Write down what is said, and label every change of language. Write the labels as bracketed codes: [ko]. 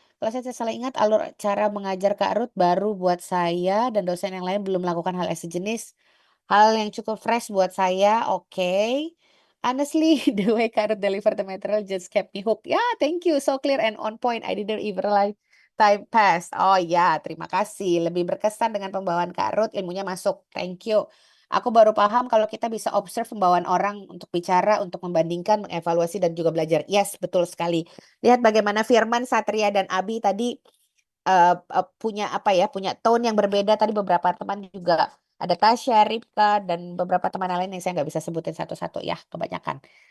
[id] Kalau saya salah ingat alur cara mengajar Kak Ruth baru buat saya dan dosen yang lain belum melakukan hal yang sejenis. Hal yang cukup fresh buat saya, oke. [en] Honestly, the way Kak Ruth deliver the material just kept me hooked. [id] Ya, [en] thank you. So clear and on point. I didn't even realize time passed. [id] Oh ya, terima kasih. Lebih berkesan dengan pembawaan Kak Ruth, ilmunya masuk. [en] Thank you. [id] Aku baru paham kalau kita bisa observe pembawaan orang untuk bicara, untuk membandingkan, mengevaluasi, dan juga belajar. Yes, betul sekali. Lihat bagaimana Firman, Satria, dan Abi tadi punya punya tone yang berbeda. Tadi beberapa teman juga ada Tasya, Ripka, dan beberapa teman lain yang saya nggak bisa sebutin satu-satu ya, kebanyakan.